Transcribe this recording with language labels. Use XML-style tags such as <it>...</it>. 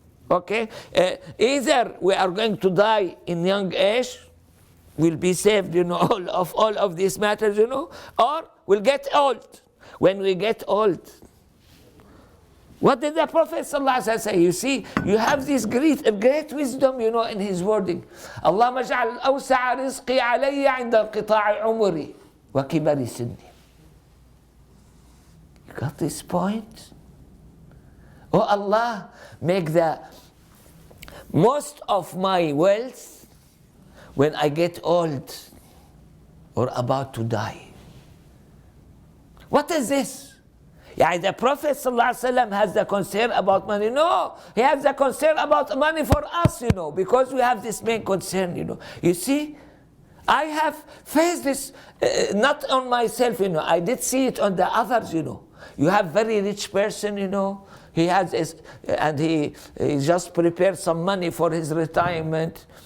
<en>Okay, either we are going to die in young age, we'll be saved, all of these matters, or we'll get old. When we get old, what did the Prophet ﷺ say? You see, you have this great wisdom, in his wording.</en> <ar>اللهم اجعل أوسع رزقي علي عند انقطاع عمري وكبر سني.</ar> <en>You got this point? Oh Allah, make the most of my wealth when I get old or about to die. What is this? Yeah, the Prophet ﷺ has the concern about money. No, he has the concern about money for us, because we have this main concern, You see, I have faced this, not on myself, I did see it on the others, You have very rich person, he has, and he just prepared some money for his retirement.</en>